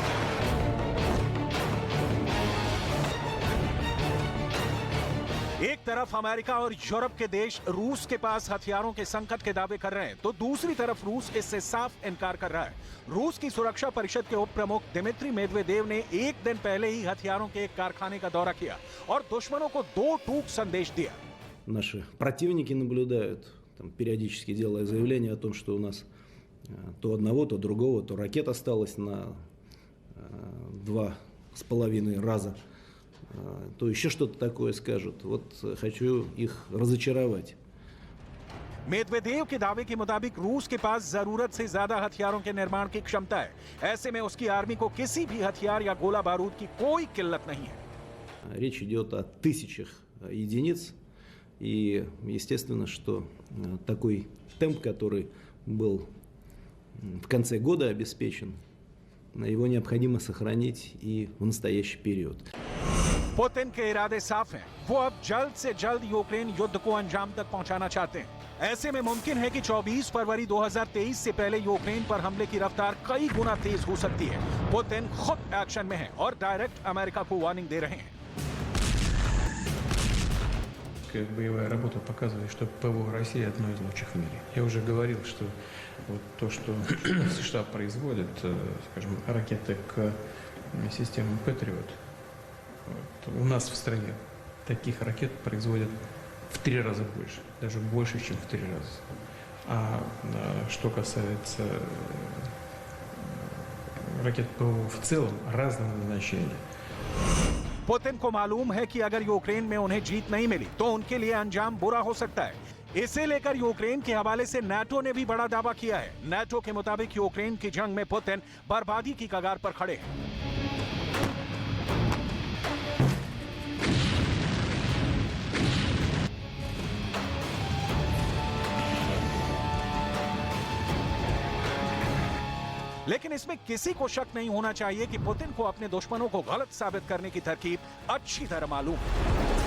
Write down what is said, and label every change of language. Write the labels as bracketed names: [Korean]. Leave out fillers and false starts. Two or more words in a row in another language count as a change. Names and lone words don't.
[Hindi] एक तरफ अमेरिका और यूरोप के देश रूस के पास हथियारों के संकट के दावे कर रहे हैं, तो दूसरी तरफ रूस इससे साफ इनकार कर रहा है। रूस की सुरक्षा परिषद के उप प्रमुख दिमित्री मेदवेदेव ने एक दिन पहले ही हथियारों के एक कारखाने का दौरा किया और दुश्मनों को दो टूक संदेश दिया। [Russian] Наши противники наблюдают, там, периодически делая заявление о том, что у нас то одного, то другого, то ракет осталось на 2,5 раза, то еще что-то такое скажут. Вот хочу их разочаровать. [Hindi] मेदवेदेव के दावे के मुताबिक रूस के पास जरूरत से ज्यादा हथियारों के निर्माण की क्षमता है। ऐसे में उसकी आर्मी को किसी भी हथियार या गोला बारूद की कोई किल्लत नहीं है। [Russian] Речь идет о тысячах единиц. И естественно, что такой темп, который был в конце года обеспечен, его необходимо сохранить и в настоящий период. [Hindi] पुतिन के इरादे साफ हैं। वो अब जल्द से जल्द यूक्रेन युद्ध को अंजाम तक पहुंचाना चाहते हैं। ऐसे में मुमकिन है कि 24 फरवरी 2023 से पहले यूक्रेन पर हमले की रफ्तार कई गुना तेज हो सकती है। पुतिन खुद एक्शन में है और डायरेक्ट अमेरिका को वार्निंग दे रहे हैं। [Russian] Боевая работа показывает, что ПВО России одно из лучших в мире. Я уже говорил, что вот то, что США производят, скажем, ракеты к системам Patriot, вот, у нас в стране таких ракет производят в 3 раза больше, даже больше, чем в 3 раза. А что касается ракет ПВО в целом разного назначения, [Hindi] पुतिन को मालूम है कि अगर यूक्रेन में उन्हें जीत नहीं मिली तो उनके लिए अंजाम बुरा हो सकता है। इसे लेकर यूक्रेन के हवाले से नाटो ने भी बड़ा दावा किया है। नाटो के मुताबिक यूक्रेन की जंग में पुतिन बर्बादी की कगार पर खड़े हैं। लेकिन इसमें किसी को शक नहीं होना चाहिए कि पुतिन को अपने दुश्मनों को गलत साबित करने की तरकीब अच्छी तरह मालूम है।